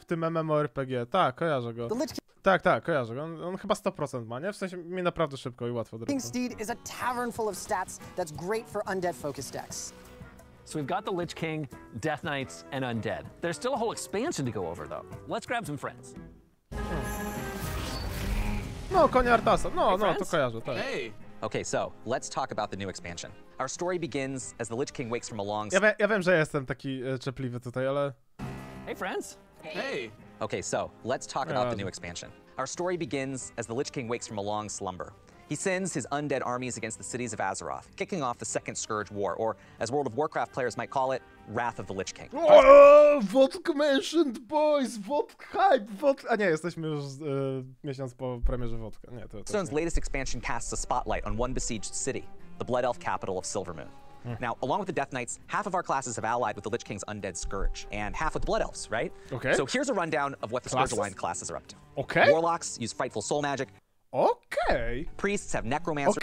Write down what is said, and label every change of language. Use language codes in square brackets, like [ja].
[pl] W tym MMORPG, tak, kojarzę go. Tak, kojarzę go. On chyba 100% ma, nie? W sensie mi naprawdę szybko i łatwo [en] King Steed is a tavern full of stats that's great for undead focused decks. So we've got the Lich King, Death Knights, and Undead. There's still a whole expansion to go over, though. Let's grab some friends. [pl] No, konia Artasa. No, to kojarzę, tak. [en] Hey! Okay, so let's talk about the new expansion. Our story begins as the Lich King wakes from a long... [pl] Ja wiem, że jestem taki czepliwy tutaj, ale... [en] Hey, friends. Hey! Okay, so let's talk about the new expansion. Our story begins as the Lich King wakes from a long slumber. He sends his undead armies against the cities of Azeroth, kicking off the Second Scourge War, or as World of Warcraft players might call it, Wrath of the Lich King. Oh, Wodka mentioned, boys! Wodka hype! [pl] A nie, jesteśmy już miesiąc po premierze Wodka. Nie, to [en] Hearthstone's latest expansion casts a spotlight on one besieged city, the Blood Elf capital of Silvermoon. Now, along with the Death Knights, half of our classes have allied with the Lich King's Undead Scourge, and half with the Blood Elves, right? Okay. So here's a rundown of what the Scourge Aligned classes are up to. Okay. Warlocks use Frightful Soul Magic. [pl] Okej. [en] Priests have Necromancer.